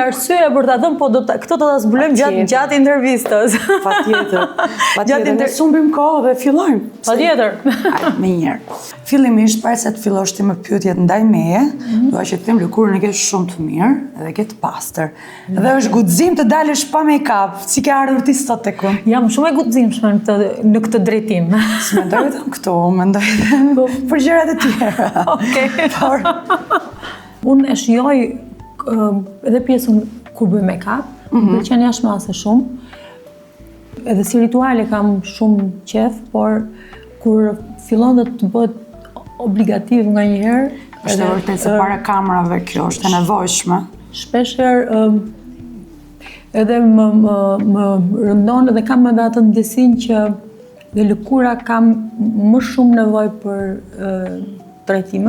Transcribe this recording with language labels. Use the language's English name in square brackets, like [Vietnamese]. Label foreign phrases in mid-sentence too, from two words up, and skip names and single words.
[Albanian] Ke arsye për ta thënë, po këto do ta zbulojmë gjatë intervistës. Patjetër, ne sumbim kohë dhe fillojmë. Patjetër. Me njerë. Fillimisht, para se të fillosh ti me pyetjet ndaj meje, dua që të them lëkurën e ke shumë të mirë dhe ke të pastër. Dhe është guxim të dalësh pa make-up, si ke ardhur ti sot tek unë. Jam shumë e guximshme në këtë drejtim. S'mendoj vetëm këto, mendoj për gjërat e tjera. Okej. Unë e shijoj edhe pjesën kur bëj make-up, më pëlqen jashtëmase shumë. Edhe si rituale kam shumë qef, por kur fillon dhe të bëhet obligativ nga njëherë, është vërtet se para kamerave kjo është e nevojshme. Shpeshherë edhe më rëndon dhe kam edhe atë ndjesin që dhe lëkura kam më shumë nevojë për trajtime.